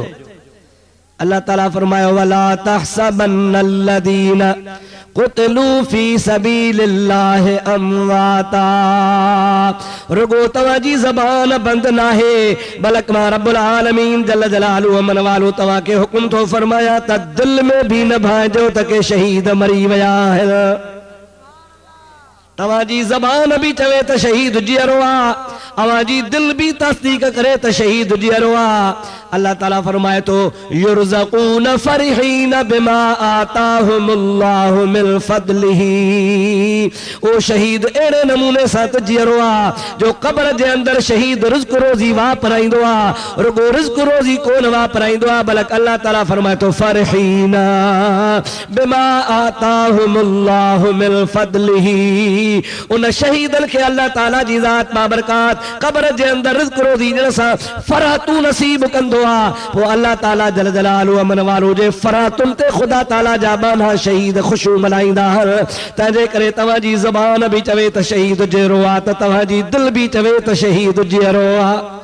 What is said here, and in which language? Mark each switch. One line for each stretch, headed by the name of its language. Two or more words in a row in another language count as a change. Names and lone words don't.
Sindhi: अल्लाह ताला फरमायो
Arabic: ولا تحسبن الذين قتلوا في سبيل الله أمواتا.
Sindhi: रुगो तव्हांजी ज़बान बंदि नाहे, बल्कि मां रब्बुल आलमीन जल जलालुहु मन वालो तव्हां खे हुकुम थो फरमाया त दिल में भी न भाइजो त के शहीद मरी विया आहिनि। तव्हांजी ज़बान भी चवे त शहीद जहिड़ो आहे, अवांजी दिल भी तस्दीक करे त शहीद जहिड़ो आहे। अल्लाह ताला फरमाए तो
Arabic: يرزقون فرحين بما آتاهم الله من فضله.
Sindhi: ओ शहीद अहिड़े नमूने सां त जहिड़ो आहे जो क़ब्र जे अंदर शहीद रिज़्क़ रोज़ी वापराईंदो आहे। रुगो रिज़्क़ रोज़ी कोन वापराईंदो आहे, बल्कि अल्लाह ताला फरमाए तो
Arabic: فرحين بما آتاهم الله من فضله.
Sindhi: उन शहीदन खे अल्लाह ताला जी ज़ात बाबरकात क़ब्र जे अंदर रिज़्क़ रोज़ी ॾियण सां फरातू नसीब कंदो आहे। पोइ अल्लाह ताला जल जलालुहु अमन वारो जे फरातुन ते ख़ुदा ताला जा बाना शहीद ख़ुशू मल्हाईंदा आहिनि। तंहिंजे करे तव्हांजी ज़बान बि चवे त शहीद जहिड़ो आहे त तव्हांजी दिल बि चवे त शहीद जहिड़ो आहे।